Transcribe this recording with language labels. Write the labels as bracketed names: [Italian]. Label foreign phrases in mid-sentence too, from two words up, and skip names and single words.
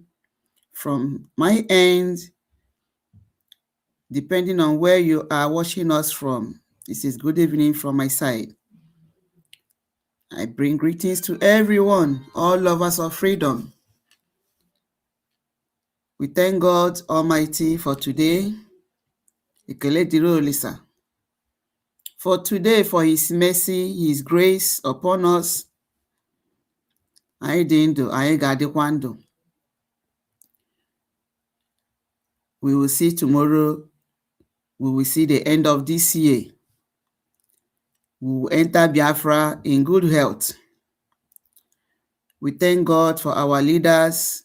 [English] From my end, depending on where you are watching us from, this is good evening from my side. I bring greetings to everyone, all lovers of freedom. We thank God Almighty for today. [Igbo] Ekele dịrị Olisa. [English] For today, for His mercy, His grace upon us. [Igbo] Anyị dị ndụ, anyị ga-adịkwa ndụ. [English] We will see tomorrow, we will see the end of this year. We will enter Biafra in good health. We thank God for our leaders.